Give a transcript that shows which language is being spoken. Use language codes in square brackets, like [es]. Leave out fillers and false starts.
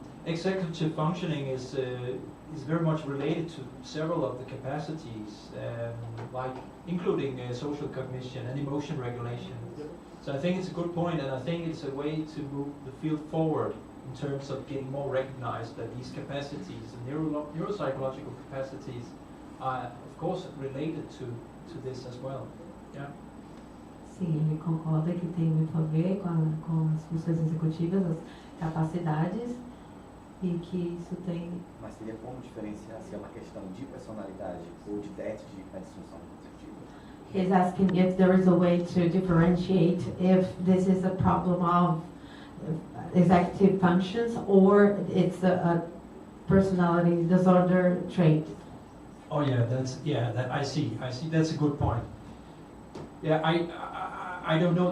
[en] Executive functioning is very much related to several of the capacities, like including social cognition and emotion regulation. So I think it's a good point, and I think it's a way to move the field forward in terms of getting more recognized that these capacities, the neuropsychological capacities, are of course related to this as well. Yeah. [pt] Sim, ele concorda que tem muito a ver com as funções executivas, as capacidades, e que isso tem... Mas seria como diferenciar se é uma questão de personalidade ou de déficit de disfunção executiva? [en] He's asking if there is a way to differentiate if this is a problem of executive functions or it's a personality disorder trait. Oh yeah, that I see. That's a good point. Yeah, I don't know.